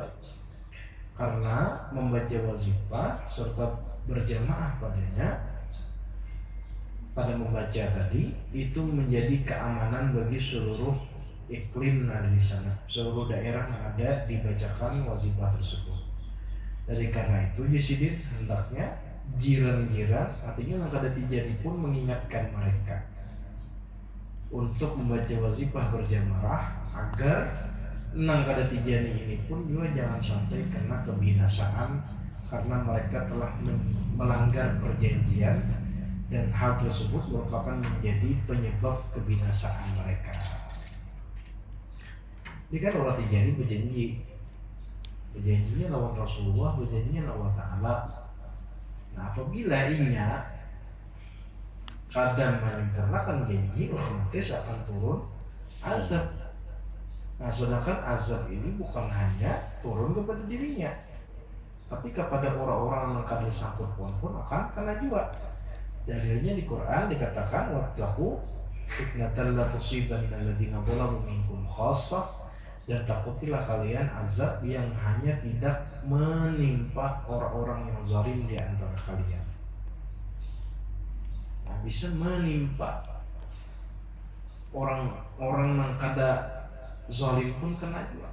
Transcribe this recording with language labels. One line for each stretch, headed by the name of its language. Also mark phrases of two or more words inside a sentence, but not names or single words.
Indonesian: Karena membaca wazifah serta berjamaah padanya, pada membaca tadi itu menjadi keamanan bagi seluruh iklim yang ada di sana, seluruh daerah yang ada dibacakan wazifah tersebut. Jadi karena itu Yesidin hendaknya jiran-jiran, artinya yang kada terjadi pun mengingatkan mereka untuk membaca wazifah berjamaah agar nang kada tijani ini pun juga jangan sampai kena kebinasaan karena mereka telah melanggar perjanjian dan hal tersebut merupakan menjadi penyebab kebinasaan mereka.
Banjar: Ini kan orang tijani berjanjinya lawan Rasulullah, berjanjinya lawan Ta'ala. Nah apabila inya kadang melanggarkan janji, otomatis akan turun azab.
Indonesian: Nah sedangkan azab ini bukan hanya turun kepada dirinya, tapi kepada orang-orang yang akan disangkut pun akan kena juga. Dalilnya di Quran dikatakan
Arabic: وَاتَّقُوا فِتْنَةً لَا تُصِيبَنَّ الَّذِينَ ظَلَمُوا مِنْكُمْ خَاصَّةً,
Indonesian: dan takutilah kalian azab yang hanya tidak menimpa orang-orang yang zalim di antara kalian.
Banjar: Nah, bisa menimpa orang-orang yang kada zalim pun kena juga.